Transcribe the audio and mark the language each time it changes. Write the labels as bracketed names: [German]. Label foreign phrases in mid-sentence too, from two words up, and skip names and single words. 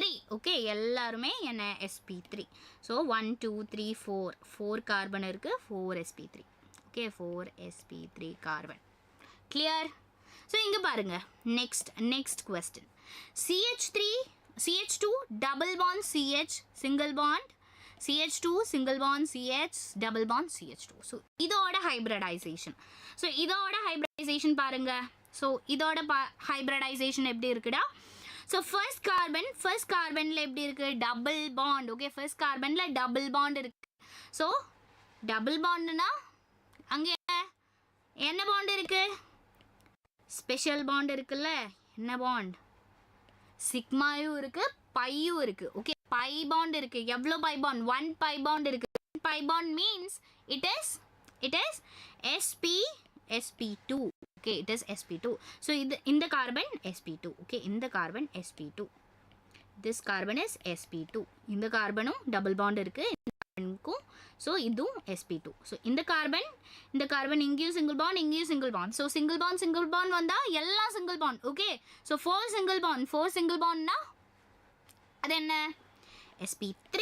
[Tamil] ஓகே, எல்லாருமே என்ன? sp3. ஸோ 1 2 3 4 கார்பன் இருக்குது, 4 sp3. ஓகே, 4 sp3 கார்பன். கிளியர்? ஸோ இங்கே பாருங்கள், [English] next question. CH2 double bond CH single bond, CH2 single bond CH double bond CH2. [Tamil] ஸோ இதோட ஹைப்ரிடைசேஷன் பாருங்க. ஸோ இதோட ஹைப்ரிடைசேஷன் எப்படி இருக்குடா? ஸோ ஃபர்ஸ்ட் கார்பனில் எப்படி இருக்குது? [English] double bond. [Tamil] ஓகே, ஃபர்ஸ்ட் கார்பனில் [English] double bond [Tamil] இருக்குது. ஸோ டபுள் பாண்டுனா அங்கே என்ன பாண்ட் இருக்குது? [English] special bond [Tamil] இருக்குல்ல. என்ன பாண்ட்? சிக்மாயும் இருக்குது, பையும் இருக்குது. ஓகே, [English] pi bond [Tamil] இருக்குது. எவ்வளோ [English] pi bond? [Tamil] 1 [English] pi bond [Tamil] இருக்குது. [English] 1 pi bond means it is sp2. [Tamil] ஓகே, [English] it is sp2. [Tamil] ஸோ இந்த கார்பன் sp2. ஓகே, இந்த கார்பன் sp2. [English] this carbon is sp2. [Tamil] இந்த கார்பனும் டபுள் பாண்ட் இருக்குது கார்பனுக்கும். ஸோ இதுவும் sp2. ஸோ இந்த கார்பன் இங்கேயும் [English] single bond. [Tamil] ஸோ [English] single bond [Tamil] வந்தால் எல்லாம் [English] single bond. [Tamil] ஓகே, ஸோ 4 சிங்கிள் பாண்ட்னா அது என்ன? sp3.